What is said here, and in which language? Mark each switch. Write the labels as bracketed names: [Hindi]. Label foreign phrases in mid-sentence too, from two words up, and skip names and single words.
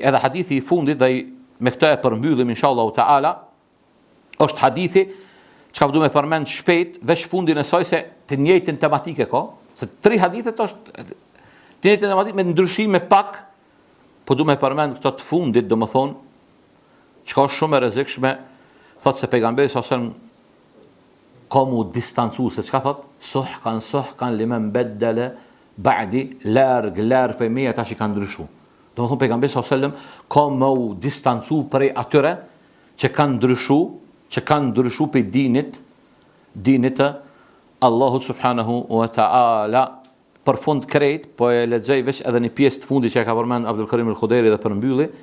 [Albanian] Edhe hadithi i fundit, dhe me këtë e përmbyllim [Arabic] إن شاء الله تعالى, [Albanian] është hadithi çka do më përmend shpejt, veç fundin e saj se të njëjtën tematike ka, se tri hadithet është të njëjtën tematikë me ndryshime pak, po do më përmend këto të fundit, do më thonë, çka është shumë e rrezikshme, thotë se pejgamberi [Arabic] صلى الله عليه وسلم [Albanian] ka mu distancu, se çka thotë? [Arabic] سحقا لمن بدل بعدي, [Albanian] larg për me ata që kanë ndryshu. Do më thonë pejgamberi [Arabic] صلى الله عليه وسلم [Albanian] ka mu distancu prej atyre që kanë ndryshu për dinit Allahu [Arabic] سبحانه وتعالى. [Albanian] Për fund krejt, po e lexoj veç edhe një pjesë të fundit që e ka përmend Abdul Karim al-Khudairi dhe përmbylli.